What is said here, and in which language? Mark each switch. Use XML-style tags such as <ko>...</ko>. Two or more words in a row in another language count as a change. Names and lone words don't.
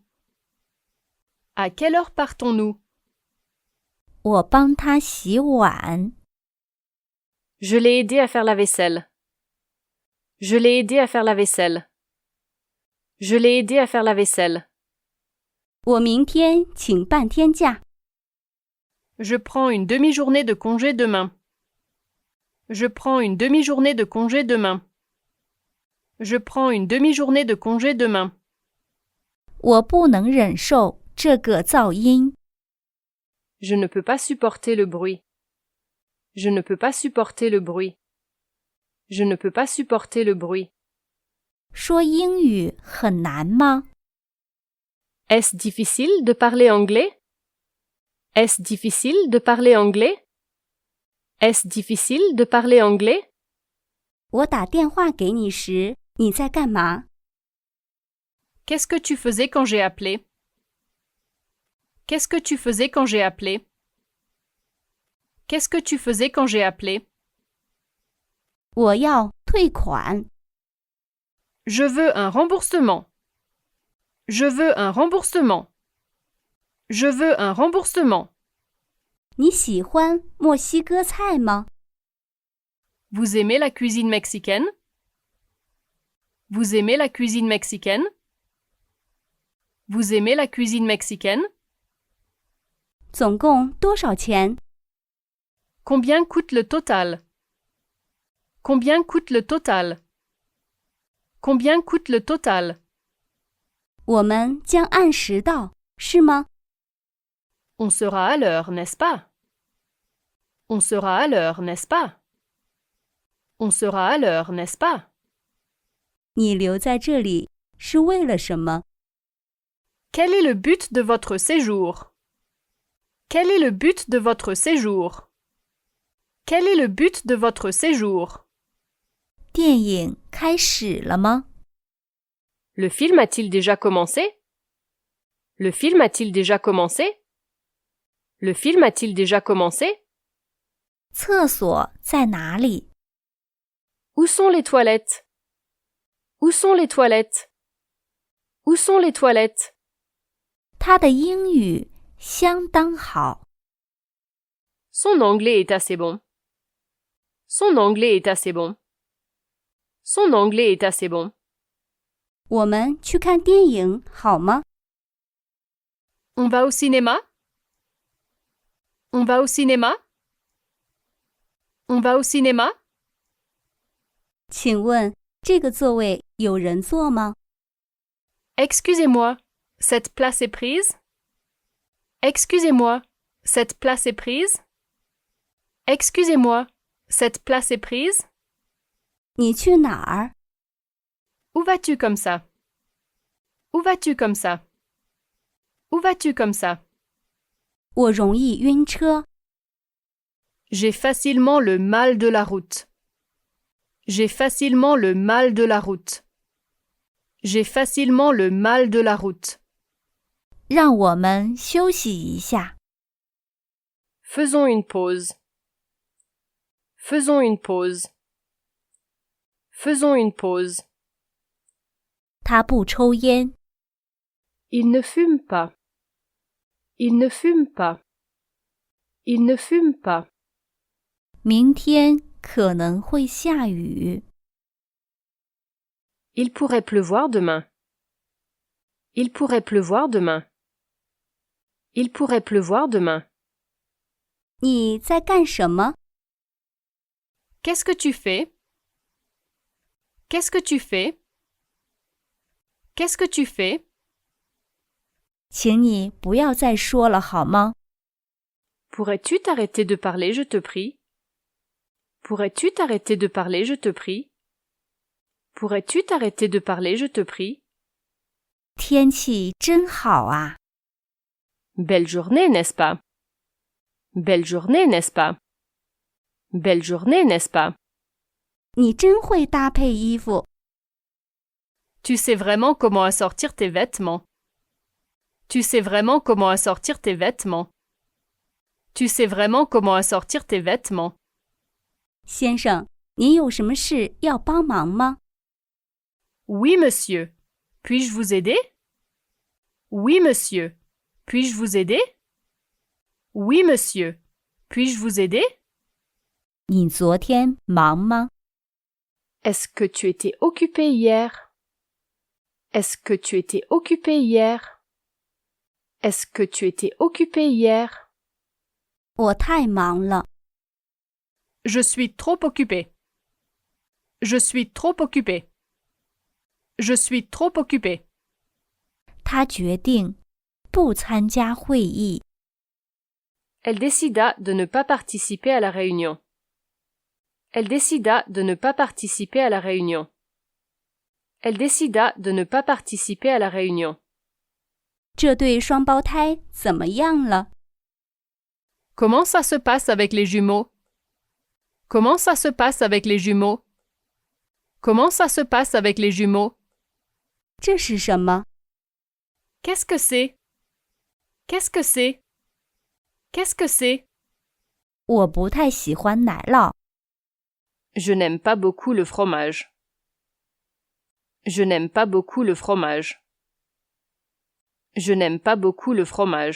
<fr>À quelle heure partons-nous?</fr> <zh>我帮他洗碗。</zh> <fr>Je l'ai aidé à faire la vaisselle. Je l'ai aidé à faire la vaisselle. Je l'ai aidé à faire la vaisselle.</fr> <zh>我明天请半天假。</zh> <fr>Je prends une demi-journée de congé demain. Je prends une demi-journée de congé demain. Je prends une demi-journée de congé demain.</fr> <zh>我不能忍受这个噪音。</zh> <fr>Je ne peux pas supporter le bruit. Je ne peux pas supporter le bruit. Je ne peux pas supporter le bruit.</fr> <zh>说英语很难吗？</zh> <fr>Est-ce difficile de parler anglais? Est-ce difficile de parler anglais? Est-ce difficile de parler anglais?</fr> <zh>我打电话给你时，你在干嘛？</zh> <fr>Qu'est-ce que tu faisais quand j'ai appelé? Qu'est-ce que tu faisais quand j'ai appelé? Qu'est-ce que tu faisais quand j'ai appelé?</fr> <zh>我要退款。</zh> <fr>Je veux un remboursement. Je veux un remboursement. Je veux un remboursement.</fr> <zh>你喜欢墨西哥菜吗？</zh> <fr>Vous aimez la cuisine mexicaine? Vous aimez la cuisine mexicaine? Vous aimez la cuisine mexicaine?</fr> <zh>总共多少钱？</zh> <fr>Combien coûte le total? Combien coûte le total? Combien coûte le total?</fr> <zh>我们将按时到，是吗？</zh> <fr>On sera à l'heure, n'est-ce pas? On sera à l'heure, n'est-ce pas? On sera à l'heure, n'est-ce pas?</fr> <zh>你留在这里是为了什么？</zh> <fr>Quel est le but de votre séjour? Quel est le but de votre séjour? Quel est le but de votre séjour?</fr> <zh>电影开始了吗？</zh> <fr>Le film a-t-il déjà commencé? Le film a-t-il déjà commencé? Le film a-t-il déjà commencé?</fr> <zh>厕所在哪里？</zh> <fr>Où sont les toilettes? Où sont les toilettes? Où sont les toilettes?</fr> <zh>他的英语相当好。</zh> <fr>Son anglais est assez bon. Son anglais est assez bon. Son anglais est assez bon.</fr> <zh>我们去看电影好吗？</zh> <fr>On va au cinéma? On va au cinéma? On va au cinéma?</fr> <zh>请问这个座位有人坐吗？</zh> <fr>Excusez-moi, cette place est prise? Excusez-moi, cette place est prise? Excusez-moi, cette place est prise?</fr> <zh>你去哪儿？</zh> <fr>Où vas-tu comme ça? Où vas-tu comme ça? Où vas-tu comme ça?</fr> <zh>我容易晕车。</zh> <fr>J'ai facilement le mal de la route. J'ai facilement le mal de la route. J'ai facilement le mal de la route.</fr> <zh>让我们休息一下。</zh> <fr>Faisons une pause. Faisons une pause. Faisons une pause.</fr> <zh>他不抽烟。</zh> <fr>Il ne fume pas. Il ne fume pas. Il ne fume pas.</fr> <zh>明天可能会下雨。</zh> <fr>Il pourrait pleuvoir demain. Il pourrait pleuvoir demain. Il pourrait pleuvoir demain.</fr> <zh>你在干什么？</zh> <fr>Qu'est-ce que tu fais? Qu'est-ce que tu fais? Qu'est-ce que tu fais?</fr> <zh>请你不要再说了好吗？</zh> <fr>Pourrais-tu t'arrêter de parler, je te prie? Pourrais-tu t'arrêter de parler, je te prie? Pourrais-tu t'arrêter de parler, je te prie?</fr> <zh>天气真好啊！</zh> <fr>Belle journée, n'est-ce pas? Belle journée, n'est-ce pas? Belle journée, n'est-ce pas?</fr> <zh>你真会搭配衣服。</zh> <fr>Tu sais vraiment comment assortir tes vêtements. Tu sais vraiment comment assortir tes vêtements. Tu sais vraiment comment assortir tes vêtements.</fr> <zh>先生，您有什么事要帮忙吗？</zh> <fr>Oui, monsieur. Puis-je vous aider? Oui, monsieur. Puis-je vous aider? Oui, monsieur. Puis-je vous aider?</fr> <zh>你昨天忙吗？</zh> <fr>Est-ce que tu étais occupé hier? Est-ce que tu étais occupé hier? Est-ce que tu étais occupé hier?</fr> <zh>我太忙了。</zh> <fr>Je suis trop occupé. Je suis trop occupé. Je suis trop occupé.</fr> <zh>他决定不参加会议。</zh> <fr>Elle décida de ne pas participer à la réunion. Elle décida de ne pas participer à la réunion. Elle décida de ne pas participer à la réunion.</fr> <zh>这对双胞胎怎么样了？</zh> <fr>Comment ça se passe avec les jumeaux? Comment ça se passe avec les jumeaux? Comment ça se passe avec les jumeaux?</fr> <zh>这是什么？</zh> <fr>Qu'est-ce que c'est? Qu'est-ce que c'est? Qu'est-ce que c'est?</fr> <zh>我不太喜欢奶酪。</zh> <fr>Je n'aime pas beaucoup le fromage. Je n'aime pas beaucoup le fromage. Je n'aime pas beaucoup le fromage.</fr>